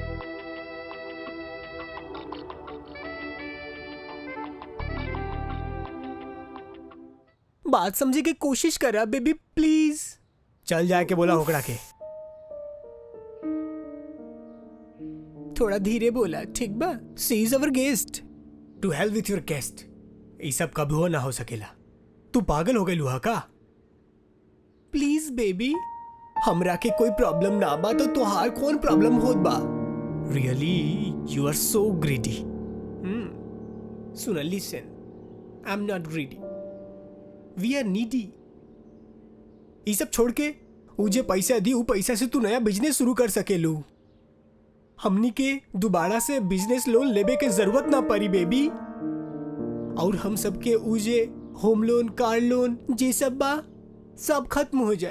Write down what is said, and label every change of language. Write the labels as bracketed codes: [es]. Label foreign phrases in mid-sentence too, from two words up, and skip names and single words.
[bho] बात समझे की कोशिश करा [en] baby please. [bho] चल जाके बोला होकड़ा के। थोड़ा धीरे बोला, ठीक बा? [en] She is our guest. To help with your guest. [bho] ये सब कभी हो ना हो सकेला। तू पागल हो गई लुहा का? [en] please baby, [bho] हमरा के कोई प्रॉब्लम ना बा तो तुहार कौन प्रॉब्लम होत बा? [en] Really you are so greedy. सुन, listen, I am not greedy, we are needy. [bho] ये सब छोड़ के ऊ जे पैसा दी ऊ पैसा से तू नया बिजनेस शुरू कर सकेलू। हमनी के दोबारा से [en] business loan [bho] लेबे के जरूरत ना पड़ी बेबी। और हम सबके ऊ जे [en] home loan, car loan [bho] जे सब बा सब खत्म हो जाए।